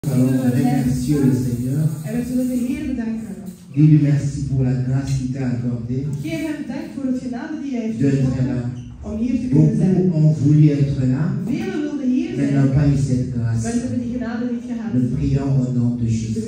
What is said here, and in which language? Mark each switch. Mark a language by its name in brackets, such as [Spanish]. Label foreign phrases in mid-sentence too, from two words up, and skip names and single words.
[French] Allons remercier le Seigneur. [Dutch] En we zullen de Heer bedanken. [French] Dis-lui merci pour la grâce qu'il t'a accordée [Dutch] Geef hem dank voor het genade die hij heeft [French] d'être [Dutch] geschonken [French] là. [Dutch] om hier te kunnen zijn. [French] Beaucoup ont voulu être là, [Dutch] Velen wilden hier [French] mais [Dutch] zijn, [French] n'ont pas eu cette [Dutch] maar [French] grâce. [Dutch] ze hebben die genade niet gehad. [French] Nous prions au nom de [Dutch] We [French] Jésus.